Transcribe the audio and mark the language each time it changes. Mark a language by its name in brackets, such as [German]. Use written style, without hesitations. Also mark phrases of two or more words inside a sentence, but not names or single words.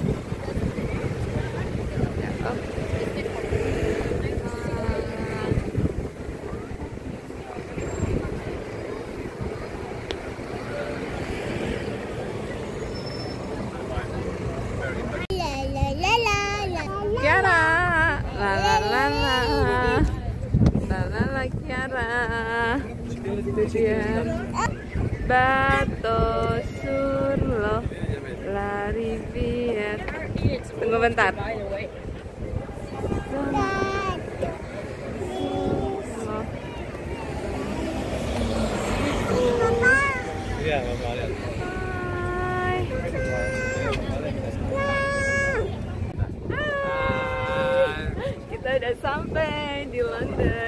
[Indonesian] Ya, oh. Kiara, la Kiara, itu dia. [French] Bato sur la rivière. [Indonesian] Tunggu bentar. Iya, Mama lihat. Kita udah sampai di London.